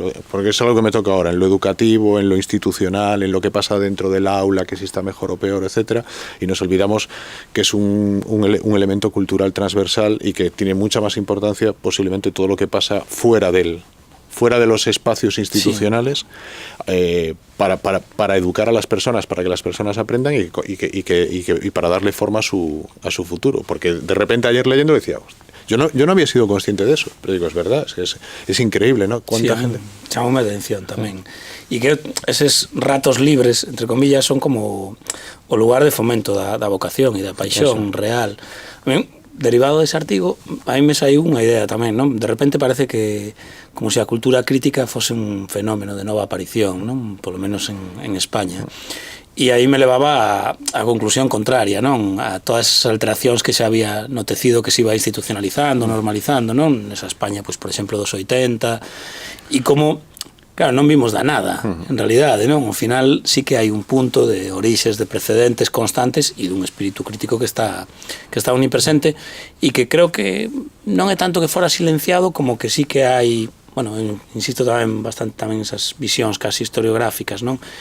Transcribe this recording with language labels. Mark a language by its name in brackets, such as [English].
[Spanish] porque es algo que me toca ahora, en lo educativo, en lo institucional, en lo que pasa dentro del aula, que si está mejor o peor, etcétera, y nos olvidamos que es un elemento cultural transversal y que tiene mucha más importancia posiblemente todo lo que pasa fuera de los espacios institucionales, para educar a las personas, para que las personas aprendan y para darle forma a su futuro. Porque de repente ayer leyendo decía, yo no había sido consciente de eso, pero digo, es verdad, es increíble, ¿no? Cuánta gente... [Galician] Chamoume a atención tamén. E que eses ratos libres, entre comillas, son como o lugar de fomento da vocación e da paixón real. A mí, derivado dese artigo, a mí me saiu unha idea tamén, non? De repente parece que como se a cultura crítica fose un fenómeno de nova aparición, non? Polo menos en España. E aí me levaba a conclusión contraria, non? A todas as alteracións que xa había notecido que se iba institucionalizando, normalizando, non? Nesa España, pois, por exemplo, dos 80, e como, claro, non vimos da nada, en realidade, non? Ao final sí que hai un punto de orixes, de precedentes constantes e dun espírito crítico que está omnipresente e que creo que non é tanto que fora silenciado como que sí que hai, bueno, insisto tamén bastante tamén esas visións casi historiográficas, non?